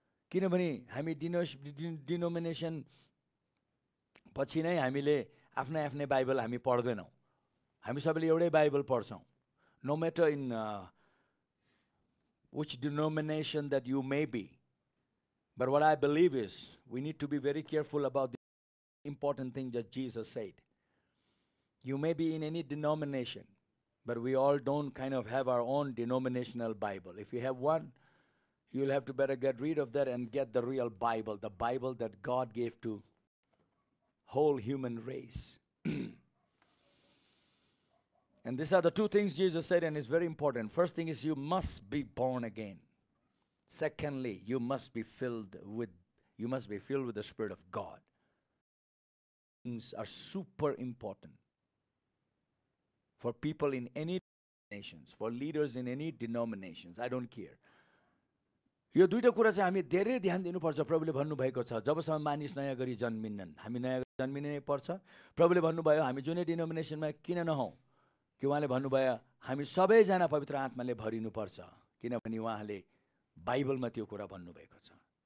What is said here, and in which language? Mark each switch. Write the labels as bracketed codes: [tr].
[ne] किनभने हामी डिनोमिनेसन पछि नै हामीले आफ्नै बाइबल हामी पढ्दैनौँ. हामी सबैले एउटै बाइबल पढ्छौँ. [en] No matter in which denomination that you may be. But what I believe is we need to be very careful about the important thing that Jesus said. You may be in any denomination, but we all don't kind of have our own denominational Bible. If you have one, you'll have to better get rid of that and get the real Bible, the Bible that God gave to whole human race. And these are the two things Jesus said, and it's very important. First thing is you must be born again. Secondly, you must be filled with the Spirit of God. Things are super important for people in any denominations, for leaders in any denominations. I don't care. [ne] यो दुईटा कुरा चाहिँ हामी धेरै ध्यान दिनुपर्छ। प्रभुले भन्नुभएको छ जबसम्म मानिस नयाँ गरी जन्मिन्नन्, हामी नयाँ गरी जन्मिनै पर्छ। प्रभुले भन्नुभयो हामी जुनै डिनोमिनेसनमा किन नहौँ, कि उहाँले भन्नुभयो हामी सबैजना पवित्र आत्माले भरिनुपर्छ, किनभने उहाँले बाइबलमा त्यो कुरा भन्नुभएको छ।